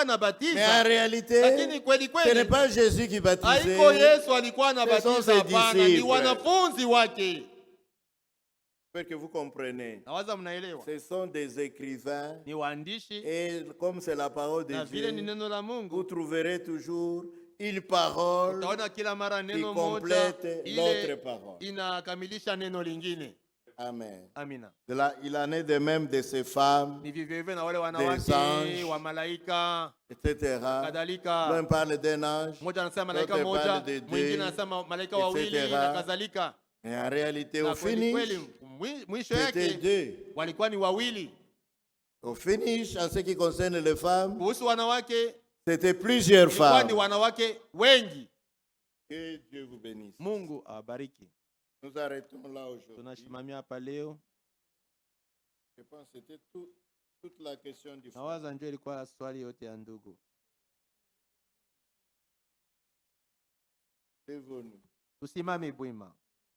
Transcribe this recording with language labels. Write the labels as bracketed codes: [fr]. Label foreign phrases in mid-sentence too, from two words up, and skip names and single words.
[fr] Mais en [sw] anabatiza, [fr] réalité, [sw] lakini kweli [fr] ce n'est [sw] kweli [fr] pas Jésus qui baptisait. [sw] haiko Yesu alikuwa [fr] Ce sont [sw] anabatiza, [fr] ses [sw] hapana, ni [fr] disciples. [sw] wanafunzi wake. [fr] J'espère que vous comprenez. [sw] Nawaza mnaelewa, [fr] Ce sont des écrivains [sw] ni waandishi [fr] et comme c'est la parole de [sw] na vile ni [fr] Dieu, [sw] neno la [fr] vous [sw] Mungu. [fr] trouverez toujours une parole [sw] Utaona kila mara [fr] qui [sw] neno moja [fr] complète l'autre [sw] ile [fr] parole. [sw] inakamilisha neno lingine. [fr] Amen. [sw] Amina. [fr] Il en est de même de ces femmes, [sw] Ni vivyo hivyo na wale wanawake [fr] anges, [sw] wa malaika [fr] etc. [sw] kadhalika. [fr] L'un parle d'un ange, [sw] Mmoja anasema malaika [fr] l'autre [sw] moja, [fr] parle de [sw] mwingine [fr] deux, [sw] anasema malaika [fr] etc. [sw] wawili na kadhalika. [fr] Mais en réalité, [sw] Na [fr] au [sw] kweli [fr] finish, [sw] kweli mwisho [fr] c'était [sw] yake [fr] deux. [sw] walikuwa ni wawili. [fr] Au finish, en ce qui concerne les femmes, [sw] Kuhusu wanawake [fr] c'était plusieurs [sw] ilikuwa ni [fr] femmes. [sw] wanawake wengi. [fr] Que Dieu vous bénisse. [sw] Mungu awabariki. [fr] Nous arrêtons là aujourd'hui. [sw] Tunasimamia hapa leo. [fr] Je pense que c'était toute la question du frère. [sw] Nawaza ndio ilikuwa swali yote ya ndugu. [fr] Lèvons-nous. [sw] Tusimame bwima.